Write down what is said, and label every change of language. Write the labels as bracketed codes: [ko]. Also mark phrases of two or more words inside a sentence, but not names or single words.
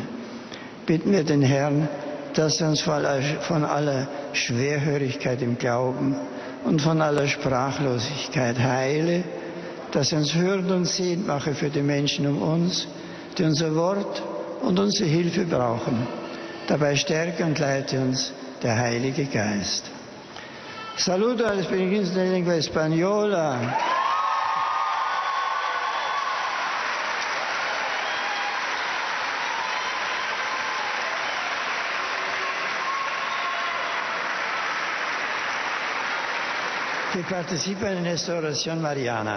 [de] Bitten wir den Herrn, dass er uns von aller Schwerhörigkeit im Glauben und von aller Sprachlosigkeit heile, dass er uns hörend und sehend mache für die Menschen um uns, die unser Wort und unsere Hilfe brauchen. Dabei stärke und leite uns der Heilige Geist. [es] Saludo a los peregrinos de lengua española. Que participan en esta oración mariana.